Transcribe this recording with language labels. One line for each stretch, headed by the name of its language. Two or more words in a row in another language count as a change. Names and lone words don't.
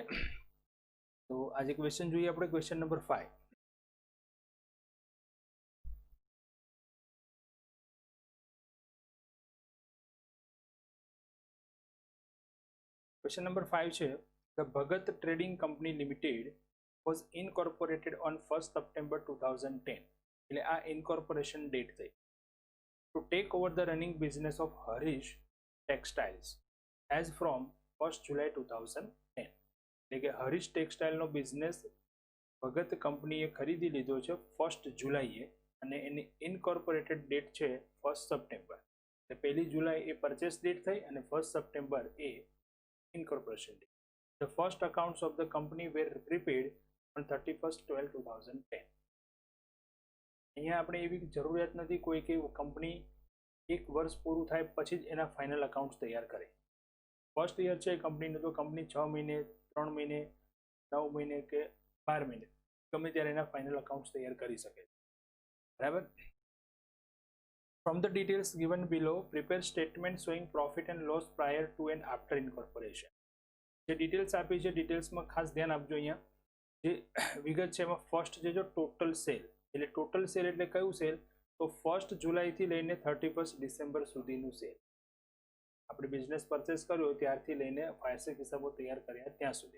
Gujarati: તો આજે ક્વેશ્ચન જોઈએ આપણે,
English: question number 5. question number 5 છે, the Bhagat Trading Company Limited was incorporated on 1st September 2010.
Gujarati: એટલે આ
English: incorporation date
Gujarati: થઈ.
English: To take over the running business of Harish Textiles as from 1st July 2010.
Gujarati: એટલે કે હરીશ ટેક્સટાઇલનો બિઝનેસ ભગત કંપનીએ ખરીદી લીધો છે 1st જુલાઈએ, અને એની
English: incorporated date
Gujarati: છે 1st સપ્ટેમ્બર. એટલે 1 જુલાઈ એ
English: purchase date
Gujarati: થઈ અને 1st સપ્ટેમ્બર એ
English: incorporation date. The first accounts of the company were prepared on 31st/12/2010.
Gujarati: અહીંયા આપણે એવી જરૂરિયાત નથી કોઈ કે કંપની 1 વર્ષ પૂરું થાય પછી જ એના
English: final accounts
Gujarati: તૈયાર કરે.
English: first year
Gujarati: છે કંપનીનું, તો કંપની 6 મહિને, 3 મહિને, 9 મહિને કે 12 મહિને ગમે ત્યારે એના
English: final accounts
Gujarati: તૈયાર કરી શકે, બરાબર.
English: From the details given below, prepare statement showing profit and loss prior to and after incorporation.
Gujarati: જે ડિટેલ્સ આપી છે ડિટેલ્સમાં ખાસ ધ્યાન આપજો. અહીંયા જે વિગત છે એમાં ફર્સ્ટ છે જો
English: total sale,
Gujarati: એટલે
English: total sale
Gujarati: એટલે કયું સેલ, તો 1st જુલાઈથી લઈને 31st ડિસેમ્બર સુધીનું સેલ. આપણે
English: business purchase
Gujarati: કર્યો ત્યારથી લઈને વાર્ષિક હિસાબો તૈયાર કર્યા ત્યાં સુધી.